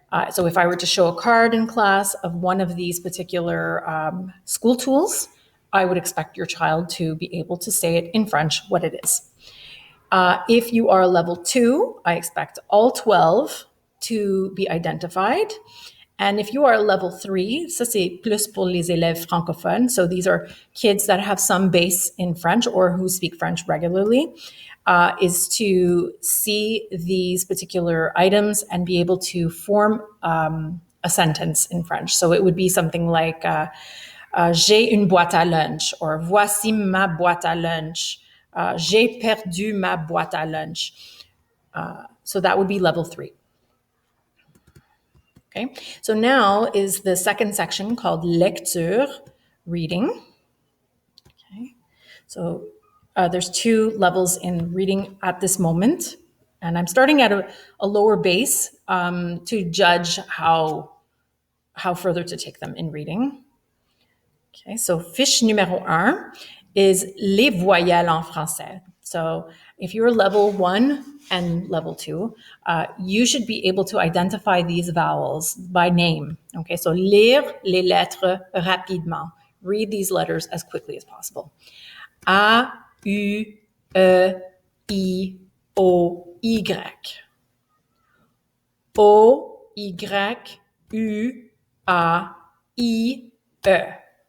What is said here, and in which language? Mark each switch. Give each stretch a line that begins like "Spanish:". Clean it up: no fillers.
English: So if I were to show a card in class of one of these particular school tools, I would expect your child to be able to say it in French what it is. If you are level 2, I expect all 12 to be identified. And if you are level 3,
French: ça c'est plus pour les élèves francophones.
English: So these are kids that have some base in French or who speak French regularly, is to see these particular items and be able to form a sentence in French. So it would be something like,
French: j'ai une boîte à lunch,
English: or
French: voici ma boîte à lunch. J'ai perdu ma boîte à lunch.
English: So that would be level 3. Okay, so now is the second section called lecture, reading. Okay, so there's 2 levels in reading at this moment, and I'm starting at a lower base to judge how further to take them in reading. Okay, so
French: fiche numéro 1
English: is
French: les voyelles en français.
English: So if you're level 1 and level 2, you should be able to identify these vowels by name. Okay, so
French: lire les lettres rapidement.
English: Read these letters as quickly as possible.
French: A, U, E, I, O, Y. O, Y, U, A, I, E.